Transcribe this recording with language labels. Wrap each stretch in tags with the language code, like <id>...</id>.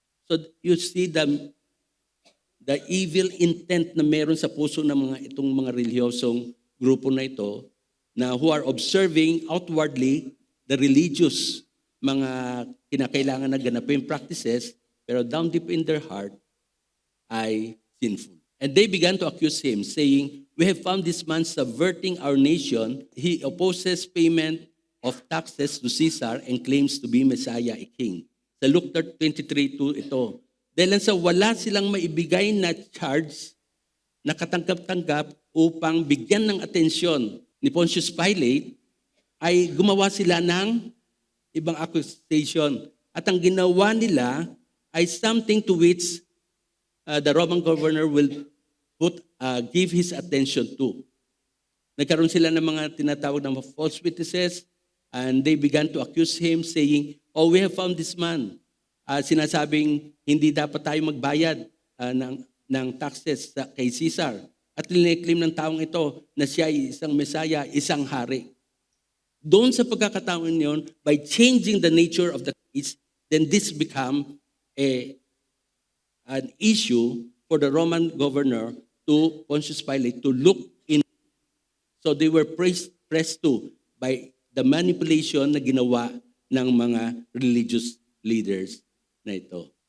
<en>So you see the evil intent</en> <tl>na meron sa puso ng itong mga relihiyosong grupo na ito na</tl> <en>who are observing outwardly the religious</en> <tl>mga kinakailangan na ganapin practices, pero</tl> <en>down deep in their heart</en> <tl>ay sinful.</tl> <en>And they began to accuse him, saying, we have found this man subverting our nation. He opposes payment of taxes to Caesar and claims to be Messiah, a king.</en> <tl>Sa Luke 23:2 ito. Dahil sa wala silang maibigay na charge na katanggap-tanggap upang bigyan ng atensyon ni Pontius Pilate, ay gumawa sila ng ibang accusation. At ang ginawa nila ay</tl> <en>something to which the Roman governor will give his attention to.</en> <tl>Nagkaroon sila ng mga tinatawag na</tl> <en>false witnesses and they began to accuse him saying, oh, we have found this man.</en> <tl>Sinasabing hindi dapat tayo magbayad ng taxes kay Caesar. At lineklaim ng taong ito na siya ay isang Messiah, isang hari. Doon sa pagkakataon yon,</tl> <en>by changing the nature of the case, then this become an issue for the Roman governor to Pontius Pilate to look in. So they were pressed to by the manipulation</en> <tl>na ginawa ng mga religious leaders na ito.</tl>